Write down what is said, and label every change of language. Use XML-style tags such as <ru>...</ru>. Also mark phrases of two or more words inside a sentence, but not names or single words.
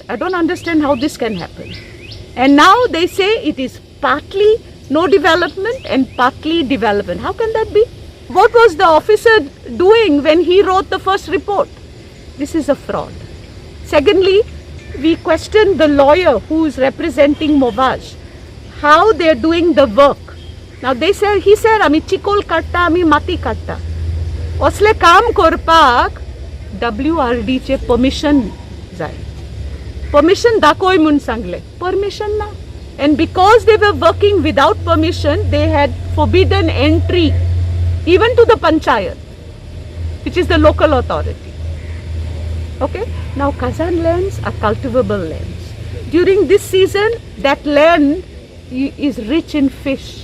<en>I don't understand how this can happen. And now they say it is partly no development and partly development. How can that be? What was the officer doing when he wrote the first report? This is a fraud. Secondly, we questioned the lawyer who is representing Movage, how they are doing the work. Now he said,</en> <kok>"Ami chikol katta, ami mati katta." Osle काम करपाक WRD चे permission जाय. Permission दाखोय म्हणून सांगले. Permission ना.</kok> <en>And because they were working without permission, they had forbidden entry even to the panchayat, which is the local authority. Okay. Now Kazan lands are cultivable lands. During this season, that land is rich in fish.</en>